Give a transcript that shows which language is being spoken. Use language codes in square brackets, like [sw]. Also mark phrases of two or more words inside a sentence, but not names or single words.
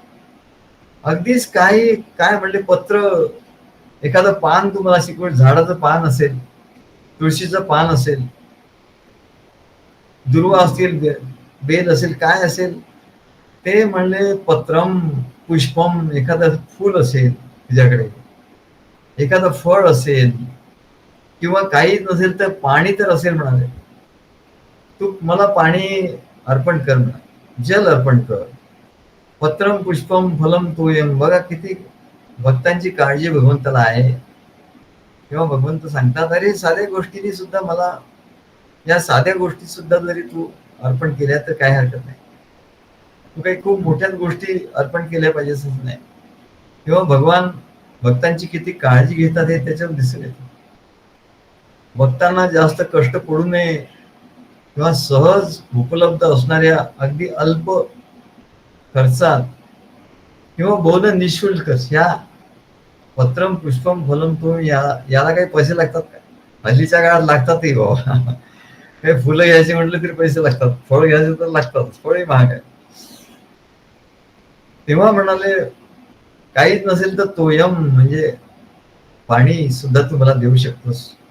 [mr] अगदीच काय म्हणले, पत्र, एखादं पान तुम्हाला शिकवत, झाडाचं पान असेल, तुळशीचं पान असेल, दुर्वा असतील, बेल असेल, काय असेल, ते म्हणले [sa] पत्रम पुष्पम, [mr] एखादं फूल असेल तुझ्याकडे, एखादं फळ असेल, किंवा काही नसेल तर पाणी तर असेल म्हणाले, तू मला पाणी अर्पण कर, म्हणा, जल अर्पण कर. [sa] पत्रम पुष्पम फलम तोयम, [mr] बघा किती भक्तांची काळजी भगवंताला आहे. तेव्हा भगवंत सांगतात, अरे साऱ्या गोष्टींनी सुद्धा मला या साध्या गोष्टी सुद्धा जरी तू अर्पण केल्या तर काही हरकत नाही. तू काही खूप मोठ्याच गोष्टी अर्पण केल्या पाहिजे असं नाही. किंवा भगवान भक्तांची किती काळजी घेतात हे त्याच्यावर दिसून येतं. भक्तांना जास्त कष्ट पडू नये किंवा सहज उपलब्ध असणाऱ्या अगदी अल्प खर्चात किंवा बोध निशुल्क ह्या [sa] पत्रम पुष्पम फलम तो [mr] याला काही पैसे लागतात का? हल्लीच्या काळात लागतातही बाबा. काही फुलं घ्यायची म्हटलं तरी पैसे लागतात, फळ घ्यायचे तर लागतात, फळही महाग आहे. तेव्हा म्हणाले काहीच नसेल तर तोयम म्हणजे पाणी सुद्धा तू मला देऊ शकतोस.